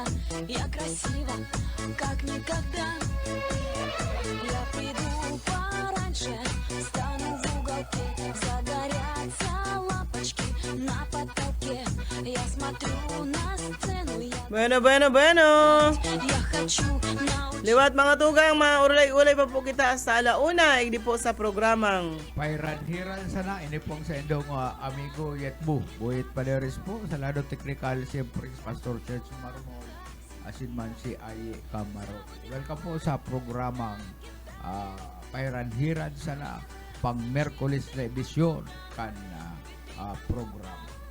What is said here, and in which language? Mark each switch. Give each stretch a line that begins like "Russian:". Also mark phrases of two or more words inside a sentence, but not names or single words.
Russian: Я красива, как никогда. Я приду пораньше, стану в уголке. Загорятся лампочки на потолке. Я смотрю на сцену, Bueno. я хочу научиться.
Bikol: Liwat mga tugang, maulay-ulay pa po kita sa alauna, hindi po sa programang Pairan-hiran sana, ini pong sa indong amigo Yetbu. Boyet Paderes po, sa lado technical, siyempre Pastor Church Marmol, asin man si Aye Camaro. Welcome po sa programang Pairan-hiran sana, pang Merkulis na edisyon kan program.